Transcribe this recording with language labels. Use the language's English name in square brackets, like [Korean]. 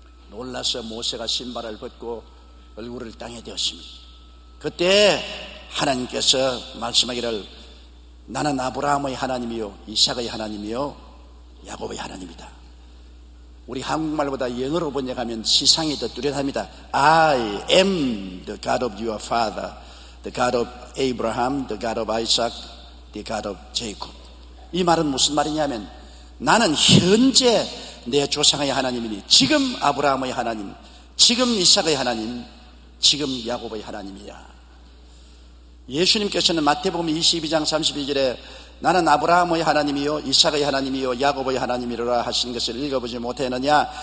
[Korean] 놀라서 모세가 신발을 벗고 얼굴을 땅에 대었습니다. 그때 하나님께서 말씀하기를 나는 아브라함의 하나님이요 이삭의 하나님이요 야곱의 하나님이다. 우리 한국말보다 영어로 번역하면 시상이 더 뚜렷합니다. [English] I am the God of your father, the God of Abraham, the God of Isaac, the God of Jacob. [Korean] 이 말은 무슨 말이냐면 나는 현재 내 조상의 하나님이니 지금 아브라함의 하나님, 지금 이삭의 하나님, 지금 야곱의 하나님이야. 예수님께서는 마태복음 22장 32절에 나는 아브라함의 하나님이요 이삭의 하나님이요 야곱의 하나님이로라 하신 것을 읽어보지 못했느냐?